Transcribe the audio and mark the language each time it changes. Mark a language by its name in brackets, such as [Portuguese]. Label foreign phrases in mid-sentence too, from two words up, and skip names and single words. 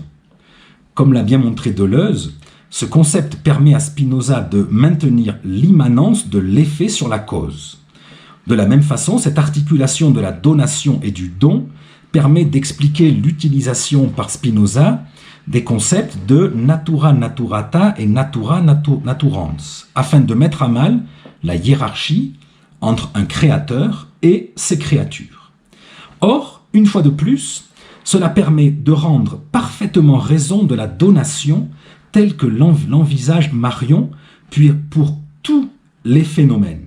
[French] Comme l'a bien montré Deleuze, ce concept permet à Spinoza de maintenir l'immanence de l'effet sur la cause. De la même façon, cette articulation de la donation et du don permet d'expliquer l'utilisation par Spinoza des concepts de [Latin] natura naturata et natura naturans, [French] afin de mettre à mal la hiérarchie entre un créateur et ses créatures. Or, une fois de plus, cela permet de rendre parfaitement raison de la donation telle que l'envisage Marion, puis pour tous les phénomènes.